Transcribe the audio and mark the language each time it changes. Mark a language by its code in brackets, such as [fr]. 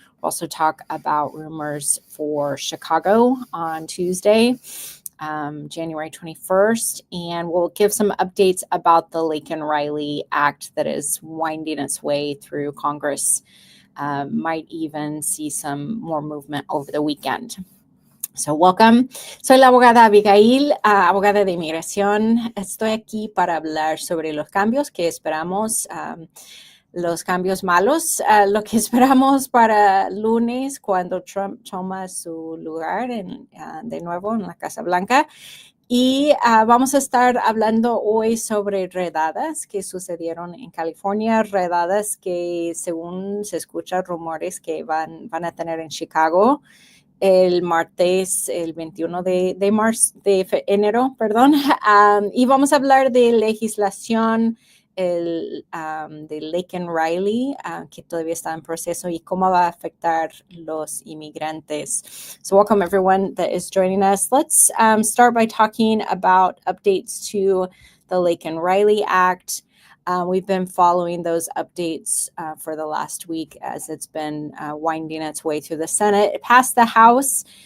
[en] We'll also talk about rumors for Chicago on Tuesday, January 21st, and we'll give some updates about the Laken-Riley Act that is winding its way through Congress. Might even see some more movement over the weekend. So welcome. [es] Soy la abogada Abigail, abogada de inmigración. Estoy aquí para hablar sobre los cambios que esperamos, los cambios malos, lo que esperamos para lunes cuando Trump toma su lugar de nuevo en la Casa Blanca. Y vamos a estar hablando hoy sobre redadas que sucedieron en California, redadas que según se escuchan rumores que van a tener en Chicago el martes, el 21 de enero, perdón. Y vamos a hablar de legislación de Laken-Riley, que todavía está en proceso, y cómo va a afectar los inmigrantes. [en] So welcome everyone that is joining us. Let's start by talking about updates to the Laken-Riley Act. We've been following those updates for the last week as it's been winding its way through the Senate. It passed the House.